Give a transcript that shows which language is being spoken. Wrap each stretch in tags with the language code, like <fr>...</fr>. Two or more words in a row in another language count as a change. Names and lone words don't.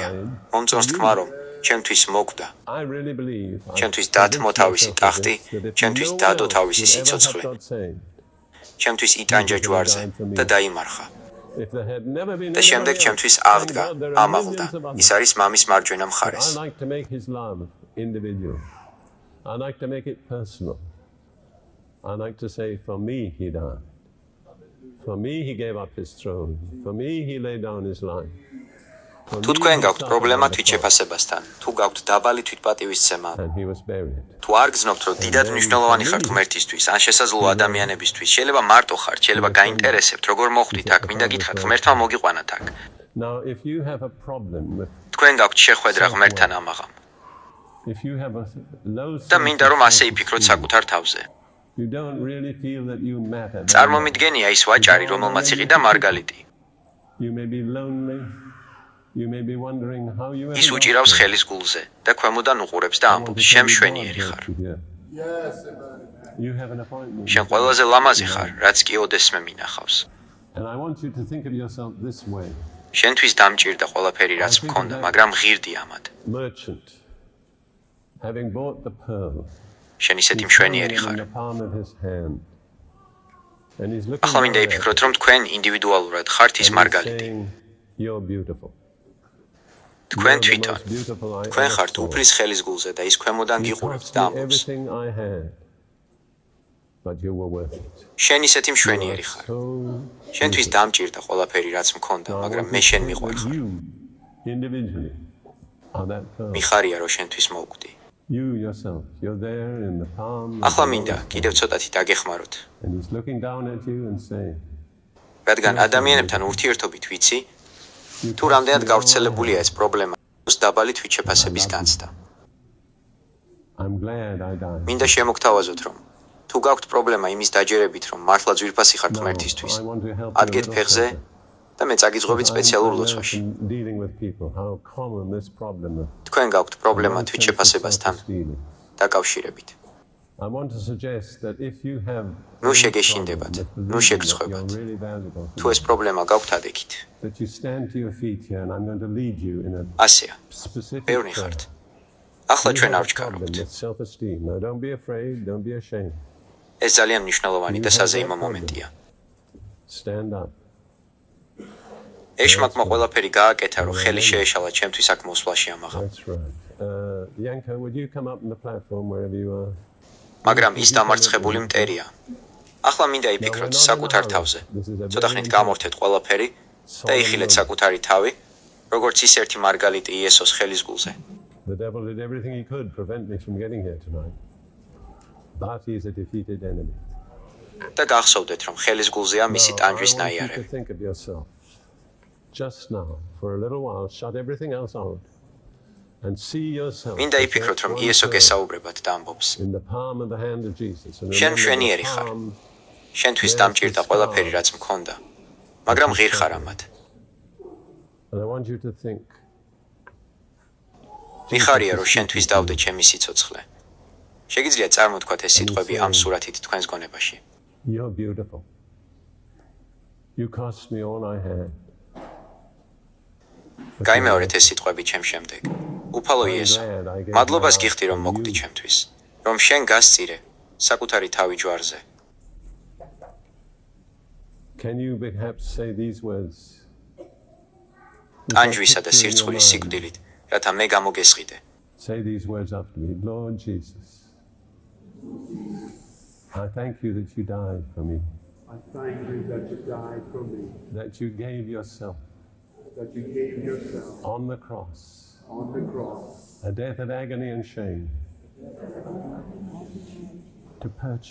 <ka>მომწონს თქმა, რომ ჩემთვის მოკვდა. ჩემთვის დათმო თავისი ტახტი, ჩემთვის დადო თავისი სიცოცხლე. ჩემთვის იტანჯა ჯვარზე და დაიმარხა. და შემდეგ ჩემთვის აღდგა, ამაღლდა. ის არის მამის მარჯვენა მხარეს.</ka> <en>I like to make it personal. I like to say, for me, he died. For me, he gave up his throne. For me, he laid down his life.</en> <ka>თუ თქვენ გაქვთ პრობლემა თვითშეფასებასთან, თუ გაქვთ დაბალი თვითპატივისცემა, თუ არ გძნობთ, რომ დიდად მნიშვნელოვანი ხართ ღმერთისთვის, ან შესაძლოა ადამიანებისთვის, შეიძლება მარტო ხართ, შეიძლება გაინტერესებთ, როგორ მოხვდით აქ, მინდა გითხრათ, ღმერთმა მოგიყვანათ აქ. თქვენ გაქვთ შეხვედრა ღმერთთან ამაღამ.</ka> <en>If you have a low</en> <ka>და მინდა რომ ასე იფიქროთ საკუთარ თავზე.</ka> <en>you don't really feel that you matter.</en> <ka>წარმომიდგენია ის ვაჭარი, რომელმაც იყიდა მარგალიტი.</ka> <en>You may be lonely. You may be wondering how you</en> <ka>ის უჭირავს ხელის გულზე და ქვემოდან უყურებს და ამბობს: შემშვენიერი ხარ.</ka> <en>You have an appointment.</en> <ka>შენ ყველაზე ლამაზი ხარ, რაც კი ოდესმე მინახავს.</ka> <en>And I want you to think of yourself this way.</en> <ka>შენთვის დამჭირდა ყველაფერი, რაც მქონდა, მაგრამ ღირდი ამად.</ka> <en>Merchant, having bought the pearl,</en> <ka>შენ ისეთი მშვენიერი</ka> <en>in</en> <ka>ხარ.</ka> <en>the palm of his hand. And he's looking</en> <ka>ახლა მინდა იფიქროთ, რომ თქვენ ინდივიდუალურად ხართ ის მარგალიტი.</ka> <en>You're beautiful.</en> <ka>თქვენ თვითონ თქვენ ხართ უფლის ხელის გულზე და ის ქვემოდან გიყურებთ და ამბობს:</ka> <en>Everything I had, but you were worth it.</en> <ka>შენ ისეთი მშვენიერი ხარ.</ka> <en>So</en> <ka>შენთვის დამჭირდა ყველაფერი, რაც მქონდა, მაგრამ მე შენ მიყვარ ხარ.</ka> <en>you individually are that pearl.</en> <ka>მიხარია, რომ შენთვის მოვკვდი.</ka> <en>You yourself, you're there in the palm.</en> <ka>ახლა მინდა კიდევ ცოტათი დაგეხმაროთ.</ka> <en>And he's looking down at you and saying,</en> <ka>რადგან ადამიანებთან ურთიერთობით ვიცი, თუ რამდენად გავრცელებულია ეს პრობლემა, დაბალი თვითშეფასების განცდა.</ka> <en>I'm glad I died.</en> <ka>მინდა შემოგთავაზოთ, რომ თუ გაქვთ პრობლემა იმის დაჯერებით, რომ მართლა ძვირფასი ხართ ღმერთისთვის,</ka> <en>I want to help</en> <ka>ადგეთ ფეხზე და მე წაგიძღვებით სპეციალურ ლოცვაში.</ka> <en>Dealing with people, how common this problem is.</en> <ka>თქვენ გაქვთ პრობლემა თვითშეფასებასთან დაკავშირებით.</ka> <en>I want to suggest that if you have</en> <ka>ნუ შეგეშინდებათ, ნუ შეგრცხვებათ.</ka> <en>really valuable,</en> <ka>თუ ეს პრობლემა გაქვთ, ადექით.</ka> <en>that you stand to your feet here and I'm going to lead you in a</en> <ka>ასეა,</ka> <en>specific</en> <ka>ბევრი</ka> <en>prayer.</en> <ka>ხართ. ახლა ჩვენ არ</ka> <en>Problem</en> <ka>ვჩქარობთ.</ka> <en>with self-esteem. Now don't be afraid, don't be ashamed.</en> <ka>ეს ძალიან მნიშვნელოვანი და საზეიმო მომენტია.</ka> <en>Stand up.</en> <ka>ეშმაკმა ყველაფერი გააკეთა, რომ ხელი შეეშალა ჩემთვის აქ მოსვლაში ამაღამ.</ka> <en>That's right. Yanko, would you come up on the platform wherever you are?</en> <ka>მაგრამ ის დამარცხებული მტერია. ახლა მინდა იფიქროთ საკუთარ თავზე. ცოტა ხნით გამორთეთ ყველაფერი და იხილეთ საკუთარი თავი, როგორც ის ერთი მარგალიტი იესოს ხელის გულზე.</ka> <en>The devil did everything he could prevent me from getting here tonight. But he is a defeated enemy.</en> <ka>და გახსოვდეთ, რომ ხელის გულზეა მისი</ka> <en>Now,</en> <ka>ტანჯვის</ka> <en>I want you to</en> <ka>ნაიარევი.</ka> <en>think of yourself. Just now, for a little while, shut everything else out and see yourself</en> <ka>მინდა იფიქროთ, რომ იესო გესაუბრებათ და ამბობს:</ka> <en>in the palm of the hand of Jesus. And</en> <ka>შენ</ka> <en>remember</en> <ka>მშვენიერი</ka> <en>the</en> <ka>ხარ.</ka> <en>palm,</en> <ka>შენთვის დამჭირდა ყველაფერი, რაც მქონდა, მაგრამ ღირ ხარ ამად.</ka> <en>and I want you to think,</en> <ka>მიხარია, რომ შენთვის დავდე ჩემი სიცოცხლე. შეგიძლიათ წარმოთქვათ ეს სიტყვები ამ სურათით თქვენს გონებაში.</ka> <en>you're beautiful. You cost me all I had.</en> <ka>გაიმეორეთ ეს სიტყვები ჩემ შემდეგ. უფალო იესო, მადლობას გიხდი, რომ მოგკვდი ჩემთვის, რომ შენ გასწირე საკუთარი თავი ჯვარზე.</ka> <en>Can you perhaps say these words?</en> <ka>ტანჯვისა და სირცხვილის სიკვდილით, რათა მე გამოგესყიდე.</ka> <en>Say these words after me. Lord Jesus, I thank you that you died for me, I thank you that you died for me, that you gave yourself that you gave yourself on the cross, on the cross, a death of agony and shame, to purchase</en>